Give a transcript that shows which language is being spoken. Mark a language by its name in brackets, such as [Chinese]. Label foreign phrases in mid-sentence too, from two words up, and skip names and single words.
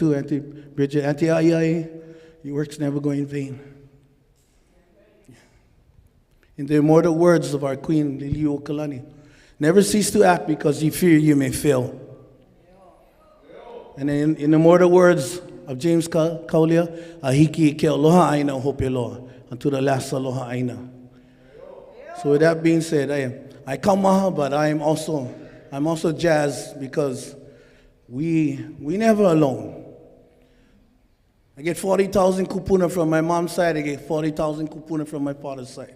[English] Yours too, Auntie Bridget, Auntie Aiai, your work's never go in vain. In the immortal words of our Queen, Kaulana, never cease to act because you fear you may fail. And in the immortal words of James Kaulia, [Hawaiian] ahiki ke aloha aina hope loa, [English] unto the last [Hawaiian] aloha aina. [English] So with that being said, I come maha, but I'm also jazzed because we never alone. I get 40,000 kupuna from my mom's side, I get 40,000 kupuna from my father's side.